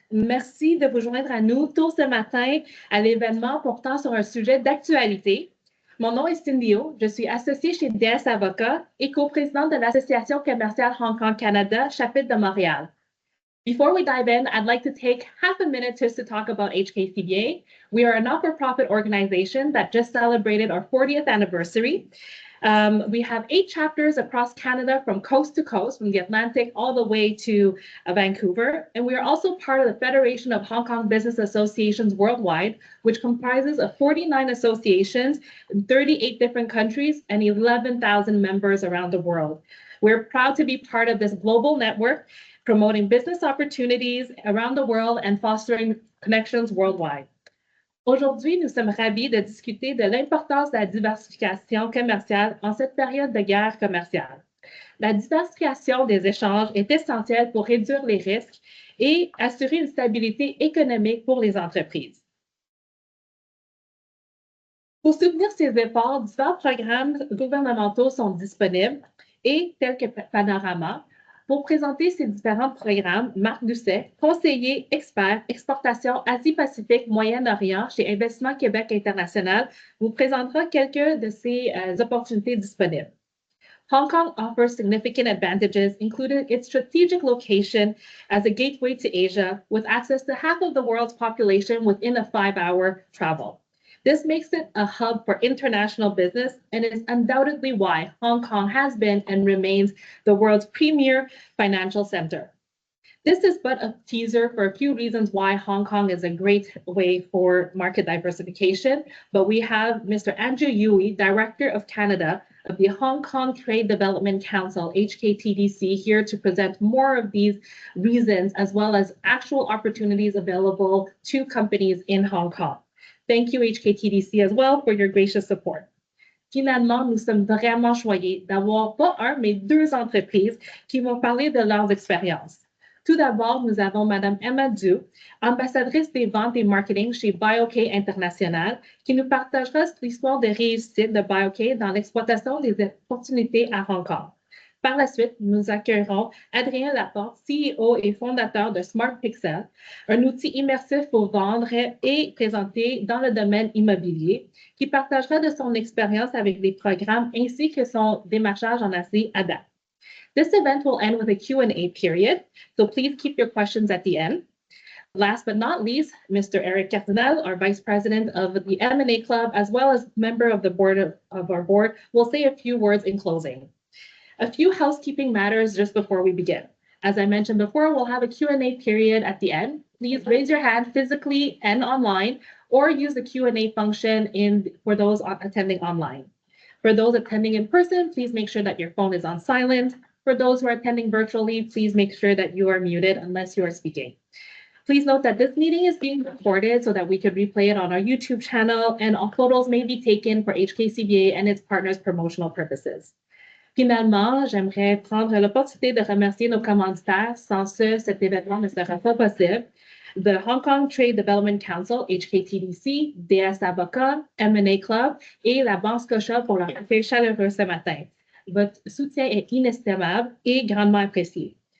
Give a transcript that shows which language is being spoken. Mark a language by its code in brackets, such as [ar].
[fr] Merci de vous joindre à nous tôt ce matin à l'événement portant sur un sujet d'actualité. Mon nom est Cindy O. Je suis associée chez DS Avocats et coprésidente de l'Association commerciale Hong Kong Canada, chapitre de Montréal. [en] Before we dive in, I'd like to take half a minute just to talk about HKTDA. We are a not-for-profit organization that just celebrated our 40th anniversary. We have 8 chapters across Canada from coast to coast, from the Atlantic all the way to Vancouver. And we are also part of the Federation of Hong Kong Business Associations Worldwide, which comprises of 49 associations in 38 different countries and 11,000 members around the world. We're proud to be part of this global network, promoting business opportunities around the world and fostering connections worldwide. [fr] Aujourd'hui, nous sommes ravis de discuter de l'importance de la diversification commerciale en cette période de guerre commerciale. La diversification des échanges est essentielle pour réduire les risques et assurer une stabilité économique pour les entreprises. Pour soutenir ces efforts, divers programmes gouvernementaux sont disponibles et tels que Panorama. Pour présenter ces différents programmes, Marc Doucet, conseiller expert exportation Asie-Pacifique Moyen-Orient chez Investissement Québec International, vous présentera quelques de ces opportunités disponibles. [en] Hong Kong offers significant advantages, including its strategic location as a gateway to Asia, with access to half of the world's population within a 5-hour travel. This makes it a hub for international business and is undoubtedly why Hong Kong has been and remains the world's premier financial center. This is but a teaser for a few reasons why Hong Kong is a great way for market diversification, but we have Mr. Andrew Yui, Director of Canada of the Hong Kong Trade Development Council, HKTDC, here to present more of these reasons as well as actual opportunities available to companies in Hong Kong. Thank you, HKTDC, as well, for your gracious support. [fr] Finalement, nous sommes vraiment choyés d'avoir pas un, mais 2 entreprises qui vont parler de leurs expériences. Tout d'abord, nous avons Mme Emma Du, ambassadrice des ventes et marketing chez BioK International, qui nous partagera l'histoire de réussite de BioK dans l'exploitation des opportunités à Hong Kong. Par la suite, nous accueillerons Adrien Laporte, CEO et fondateur de Smart Pixel, un outil immersif pour vendre et présenter dans le domaine immobilier, qui partagera de son expérience avec des programmes ainsi que son démarchage en Asie à date. [en] This event will end with a Q&A period, so please keep your questions at the end. Last but not least, Mr. Eric Cardinal, our Vice President of the M&A Club, as well as member of the board of our board, will say a few words in closing. A few housekeeping matters just before we begin. As I mentioned before, we'll have a Q&A period at the end. Please raise your hand physically and online, or use the Q&A function for those attending online. For those attending in person, please make sure that your phone is on silent. For those who are attending virtually, please make sure that you are muted unless you are speaking. Please note that this meeting is being recorded so that we could replay it on our YouTube channel, and all photos may be taken for HKCBA and its partners' promotional purposes. [fr] Finalement, j'aimerais prendre l'opportunité de remercier nos commanditaires. Sans eux, cet événement ne serait pas possible. The Hong Kong Trade Development Council, HKTDC, DS Avocats, M&A Club et la Banque Scotia pour leur accueil chaleureux ce matin. Votre soutien est inestimable et grandement apprécié.